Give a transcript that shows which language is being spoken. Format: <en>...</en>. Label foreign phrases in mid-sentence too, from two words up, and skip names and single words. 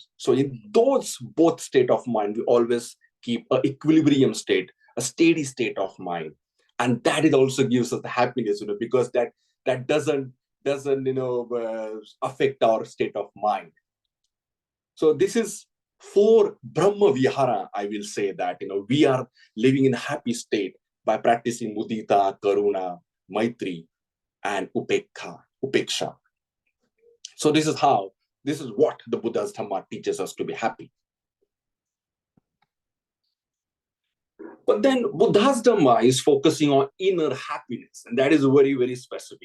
<en>So in those both state of mind, we always keep an equilibrium state, a steady state of mind, and that it also gives us the happiness, because that doesn't affect our state of mind. So this is for</en> <sa>Brahma Vihara.</sa> <en>I will say that we are living in a happy state by practicing</en> <sa>mudita, karuna, maitri,</sa> <en>and upeksha. So this is what the Buddha's Dhamma teaches us to be happy. But then Buddha's Dhamma is focusing on inner happiness, and that is very, very specific.</en>